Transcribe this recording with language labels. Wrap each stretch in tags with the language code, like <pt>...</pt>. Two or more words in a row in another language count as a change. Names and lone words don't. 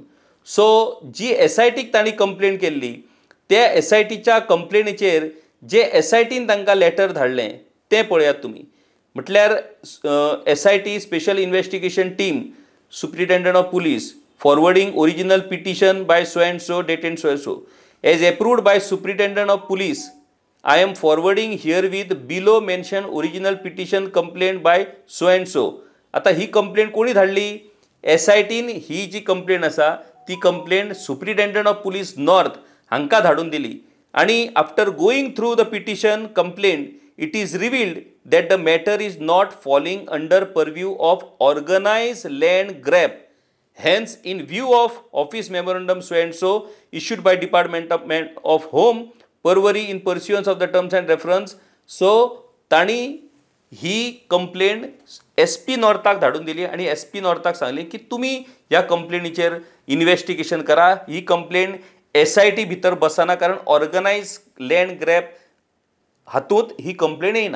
<kok>सो जी SITक तांणी कंप्लेंट केल्ली त्या SITच्या कंप्लेनीचेर जे SITन तांकां लेटर धाडलें तें पळयात तुमी.</kok> <en>म्हटल्यार SIT Special Investigation Team, Superintendent of Police, forwarding original petition by so and so dated so and so. As approved by Superintendent of Police, I am forwarding herewith below mentioned original petition complaint by so and so.</en> <kok>आता ही कंप्लेंट कोणी धाडली? SITन ही जी कंप्लेंट आसा ती कंप्लेंट</kok> <en>Superintendent of Police North</en> <kok>हांकां धाडून दिली.</kok> <en>आणि after going through the petition complaint it is revealed that the matter is not falling under purview of organized land grab. Hence, in view of Office Memorandum so and so issued by Department of Home, Parwari in pursuance of the terms and reference. So,</en> <kok>ताणी ही कंप्लेंट SP नॉर्थाक धाडून दिली आणि SP नॉर्थाक सांगली की तुम्ही ह्या कंप्लेनीचेर इन्व्हेस्टिगेशन करा. ही कंप्लेंट SIT भितर बसना, कारण</kok> <en>organised land grab</en> <kok>हातूंत ही कंप्लेंट येयना.</kok>